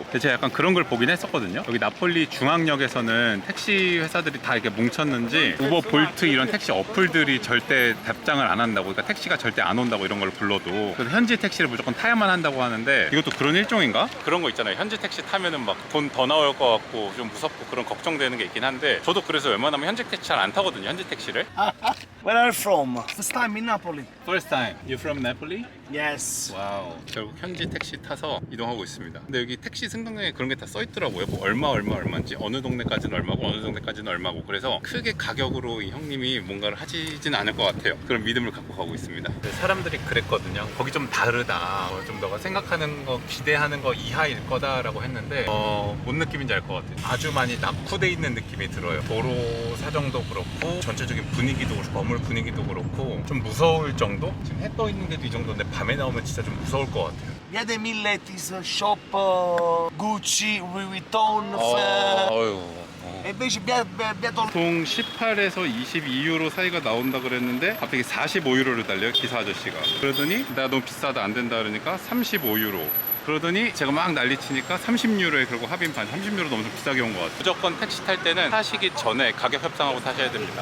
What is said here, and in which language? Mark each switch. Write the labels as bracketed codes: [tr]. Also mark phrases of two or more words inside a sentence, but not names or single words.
[ko] 근데 제가 약간 그런 걸 보긴 했었거든요. 여기 나폴리 중앙역에서는 택시 회사들이 다 이렇게 뭉쳤는지 우버, 볼트 이런 택시 어플들이 절대 답장을 안 한다고, 그러니까 택시가 절대 안 온다고 이런 걸 불러도 그래서 현지 택시를 무조건 타야만 한다고 하는데, 이것도 그런 일종인가? 그런 거 있잖아요. 현지 택시 타면은 막 돈 더 나올 것 같고 좀 무섭고 그런 걱정되는 게 있긴 한데, 저도 그래서 웬만하면 현지 택시 잘 안 타거든요. 현지 택시를. [en] Where are you from? First time in Napoli. First time. You from Napoli? Yes. [ko] 와우. 결국 현지 택시 타서 이동하고 있습니다. 근데 여기 택시 승강장에 그런 게 다 써 있더라고요. 뭐 얼마인지, 어느 동네까지는 얼마고 어느 동네까지는 얼마고. 그래서 크게 가격으로 이 형님이 뭔가를 하지진 않을 것 같아요. 그런 믿음을 갖고 가고 있습니다. 사람들이 그랬거든요. 거기 좀 다르다. 좀 너가 생각하는 거, 기대하는 거 이하일 거다라고 했는데 뭔 느낌인지 알 것 같아요. 아주 많이 낙후돼 있는 느낌이 들어요. 도로 사정도 그렇고 전체적인 분위기도 그렇고 건물 분위기도 그렇고 좀 무서울 정도? 지금 해 떠 있는데도 이 정도인데 밤에 나오면 진짜 좀 무서울 것 같아요. [it] Via dei Milletis, shop Gucci, Louis Vuitton, e invece via Tol- [ko] 총 18에서 22유로 사이가 나온다 그랬는데 갑자기 45유로를 달려요, 기사 아저씨가. 그러더니 나 너무 비싸다, 안 된다 그러니까 35유로. 그러더니 제가 막 난리치니까 30유로에 결국 합인 반. 30유로도 엄청 비싸게 온 것 같아요. 무조건 택시 탈 때는 타시기 전에 가격 협상하고 타셔야 됩니다.